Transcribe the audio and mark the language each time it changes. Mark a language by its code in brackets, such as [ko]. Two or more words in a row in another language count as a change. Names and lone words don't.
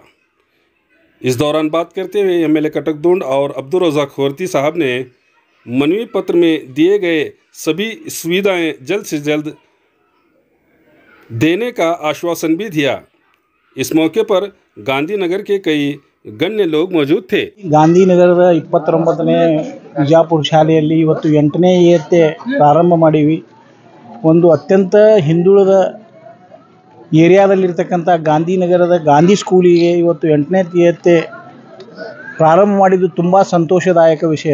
[hi] इस दौरान बात करते हुए एमएलए कटकदोंड और अब्दुल रज़ाक होर्ती साहब ने मनवी पत्र में दिए गए सभी सुविधाएं जल्द से जल्द देने का आश्वासन भी दिया। इस मौके पर गांधीनगर के कई गण्य लोग मौजूद थे। [kn] ಗಾಂಧಿನಗರದ 29ನೇ ವಿಜಾಪುರ ಶಾಲೆಯಲ್ಲಿ ಇವತ್ತು 8ನೇ ಇಯತ್ತೆ ಪ್ರಾರಂಭ ಮಾಡಿವಿ. ಒಂದು ಅತ್ಯಂತ ಹಿಂದುಳಿದ ಏರಿಯಾದಲ್ಲಿರ್ತಕ್ಕಂಥ ಗಾಂಧಿನಗರದ ಗಾಂಧಿ ಸ್ಕೂಲಿಗೆ ಇವತ್ತು 8ನೇ ಇಯತ್ತೆ ಪ್ರಾರಂಭ ಮಾಡಿದ್ದು ತುಂಬ ಸಂತೋಷದಾಯಕ ವಿಷಯ.